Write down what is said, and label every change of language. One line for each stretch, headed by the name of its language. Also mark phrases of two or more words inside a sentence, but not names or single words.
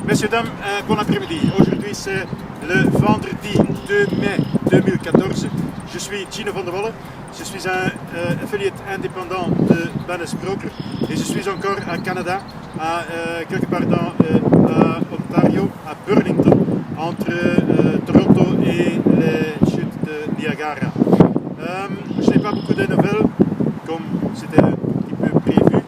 French: mesdames, bon après-midi. Aujourd'hui c'est le vendredi 2 mai 2014. Je suis Gino van der Walle. Je suis un affiliate indépendant de Bannes Broker et je suis encore à Canada, quelque part dans Ontario, à Burlington, entre Toronto et les chutes de Niagara. Je n'ai pas beaucoup de nouvelles, comme c'était un petit peu prévu.